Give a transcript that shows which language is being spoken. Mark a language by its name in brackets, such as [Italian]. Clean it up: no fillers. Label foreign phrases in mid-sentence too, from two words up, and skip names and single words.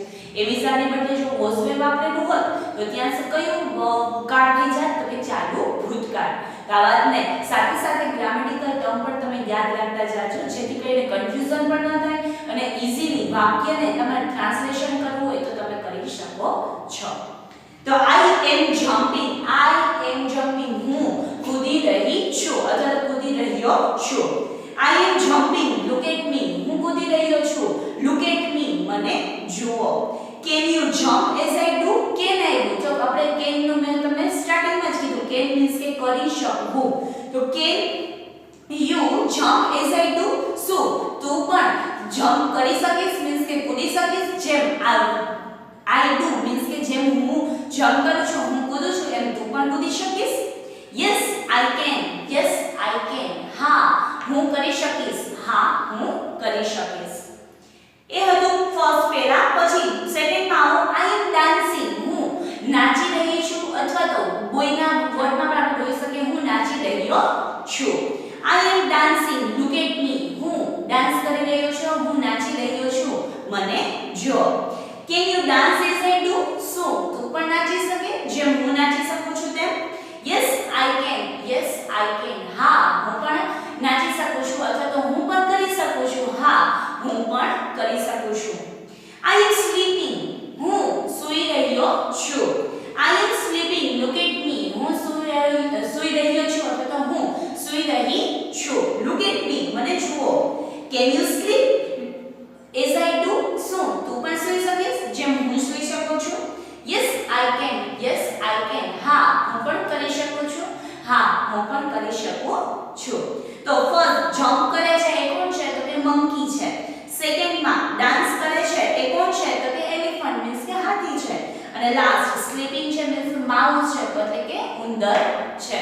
[English] am is are [Gujarati] ને બદલે જો [English] was were [Gujarati] વાપરેલું હોત તો ત્યાં કયું કાળ થઈ જાય તો કે ચાલુ ભૂતકાળ. તો આ વાતને સાથે સાથે [English] grammatical term [Gujarati] પણ તમે યાદ રાખતા જાજો જેથી કરીને કન્ફ્યુઝન પણ ન થાય અને ઈઝીલી વાક્યને તમારે ટ્રાન્સલેશન કરવું હોય તો તમે કરી શકો છો. [English] તો I am jumping હું કૂદી રહી છું અથવા કૂદી રહ્યો છું. I am jumping look at me [Gujarati] હું કૂદી રહ્યો છું, [English] look at me [Gujarati] મને જુઓ. [English] Can you jump as I do? Can I do? [Gujarati] તો આપણે can નું મેં તમને સ્ટાર્ટિંગમાં જ કીધું [English] can means [Gujarati] કે કરી શકવું. [English] તો can you jump as I do? [Gujarati] શું તું પણ જમ્પ કરી શકીશ મીન્સ કે કૂદી શકીશ જેમ [English] I do means [Gujarati] કે જેમ હું જમ્પ કરું છું હું કૂદું છું એમ તું પણ કૂદી શકીશ. [English] Yes I can. Yes I can. [Gujarati] હા હું કરી શકીશ. હા હું કરી શકીશ. એ હતું [English] first para. [Gujarati] પછી સેકન્ડમાં આવો [English] I am dancing [Gujarati] હું નાચી રહી છું અથવા તો બોયના વર્ડમાં પણ આપણે જોઈ શકીએ હું નાચી રહ્યો છું. [English] I am dancing look at me [Gujarati] હું ડાન્સ કરી રહ્યો છું, હું નાચી રહ્યો છું મને જો. [English] Can you dance as I do? [Gujarati] શું તું પણ નાચી શકે જેમ હું નાચી શકું છું તેમ? [English] Yes I can. Yes I can. [Gujarati] હા હું પણ નાચી શકું છું અથવા તો હું પણ કરી શકું છું. હા હું પણ કરી શકું છું. [English] I am sleeping [Gujarati] હું સૂઈ રહ્યો છું. [English] I am sleeping look at me [Gujarati] હું સૂઈ રહ્યો છું અથવા તો હું સૂઈ રહી છું. Look at me મને જુઓ. [English] Can you sleep as I do? [Gujarati] શું તું પણ સૂઈ શકીશ જેમ હું સૂઈ શકું છું? [English] Yes I can. Yes I can. [Gujarati] હા હું પણ કરી શકું છું. હા હું પણ કરી શકું છું. તો [English] first jump [Gujarati] કરે છે એ કોણ છે તો કે મંકી છે. સેકન્ડમાં ડાન્સ કરે છે એ કોણ છે તો કે એલિફન્ટ મીન્સ કે હાથી છે. અને [English] last sleeping [Gujarati] છે મીન્સ માઉસ છે એટલે કે ઉંદર છે.